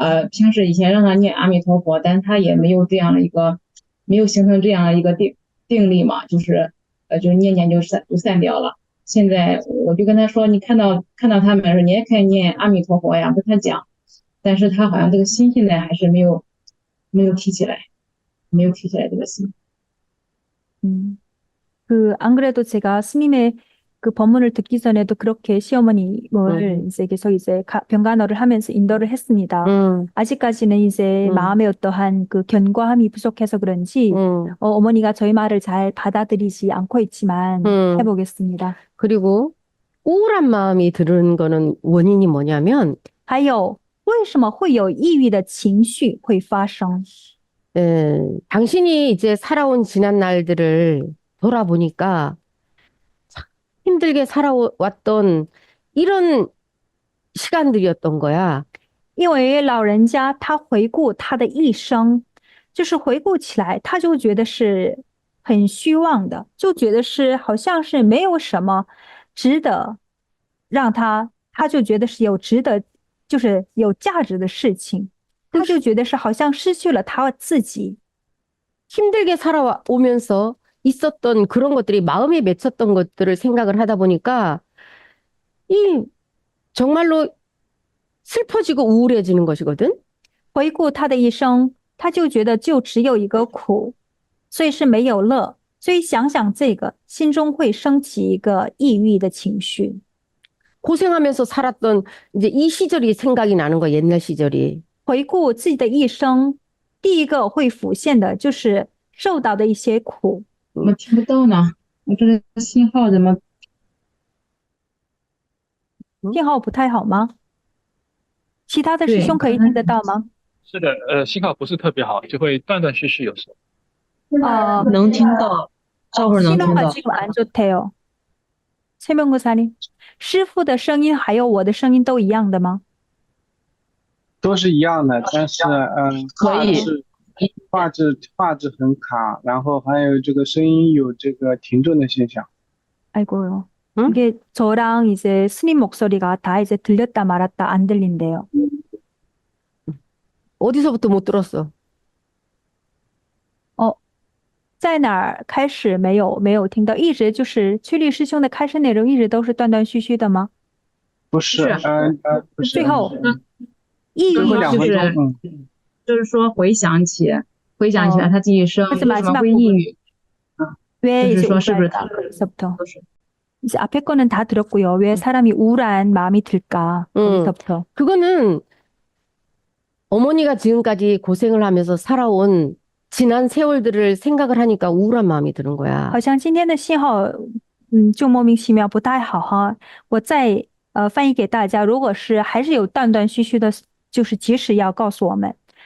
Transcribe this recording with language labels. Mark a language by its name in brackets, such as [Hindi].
[Chinese] 平时以前让他念阿弥陀佛，但是他也没有这样的一个，没有形成这样的一个定力嘛，就是念念就散掉了。现在我就跟他说，你看到他们说你也可以念阿弥陀佛呀，跟他讲，但是他好像这个心现在还是没有提起来，没有提起来这个心。 [Korean] 안 그래도 제가 스님의 그 법문을 듣기 전에도 그렇게 시어머님을 이제 계속 이제 병간호를 하면서 인도를 했습니다. 아직까지는 이제 마음의 어떠한 그 견고함이 부족해서 그런지 어머니가 저희 말을 잘 받아들이지 않고 있지만 해보겠습니다. 그리고 우울한 마음이 드는 거는 원인이 뭐냐면 [Chinese] 还有为什么会有抑郁的情绪会发生？ [Korean] 당신이 이제 살아온 지난 날들을 돌아보니까 참 힘들게 살아왔던 이런 시간들이었던 거야. [Chinese] 因为老人家他回顾他的一生，就是回顾起来，他就觉得是很虚妄的，就觉得是好像是没有什么值得让他就觉得是有值得，就是有价值的事情，他就觉得是好像失去了他自己。 [Korean] 힘들게 살아오면서 있었던 그런 것들이 마음에 맺혔던 것들을 생각을 하다 보니까 이 정말로 슬퍼지고 우울해지는 것이거든. [Chinese] 回顾他的一生，他就觉得就只有一个苦，所以是没有乐。所以想想这个，心中会升起一个抑郁的情绪。 [Korean] 고생하면서 살았던 이제 이 시절이 생각이 나는 거야, 옛날 시절이. [Chinese] 回顾自己的一生，第一个会浮现的就是受到的一些苦。怎么听不到呢？我这个信号怎么？信号不太好吗？其他的师兄可以听得到吗？是的，信号不是特别好，就会断断续续，有时候。能听到，这会儿能听到。 [Korean] 신호가 지금 안 좋대요. [Chinese] 최명구사님, 师傅的声音还有我的声音都一样的吗？都是一样的，但是可以。画质很卡，然后还有这个声音有这个停顿的现象。 [Korean] 아이고요. 이게 저랑 이제 스님 목소리가 다 이제 들렸다 말았다 안 들린대요. 어디서부터 못 들었어? [Chinese] 在哪儿开始没有听到，一直就是曲律师兄的开示内容一直都是断断续续的吗？不是，不是。最后，抑郁就是说回想起来他这一生为什么会抑郁？ [Korean] 왜 [Chinese] 就是说是不是他？ [Korean] 이제 앞에 거는 다 들었고요. 왜 사람이 우울한 마음이 들까? 거기서부터. 그거는 어머니가 지금까지 고생을 하면서 살아온 지난 세월들을 생각을 하니까 우울한 마음이 드는 거야. [Chinese] 好像今天的信号就莫名其妙不太好哈。我再翻译给大家，如果是还是有断断续续的，就是及时要告诉我们。